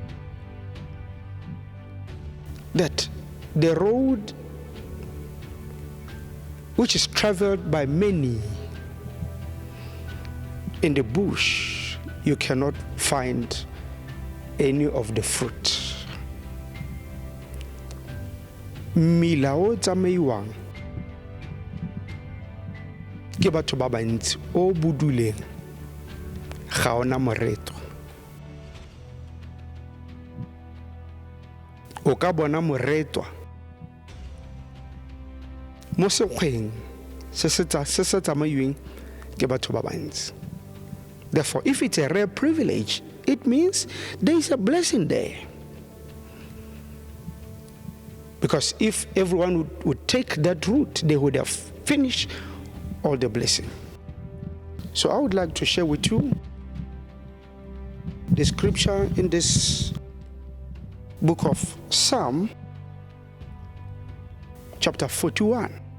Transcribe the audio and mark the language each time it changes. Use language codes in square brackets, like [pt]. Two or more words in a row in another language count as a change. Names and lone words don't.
[en] That the road which is traveled by many, in the bush you cannot find any of the fruit. [tn] Mmila o tsamaiwang ke batho ba bantsi o buduleng ga ona moreto. O ka bona moretwa mo sekgweng se se tsamaiweng ke batho ba bantsi. [en] Therefore, if it's a rare privilege, it means there is a blessing there. Because if everyone would take that route, they would have finished all the blessing. So I would like to share with you the scripture in this book of Psalm, chapter 41.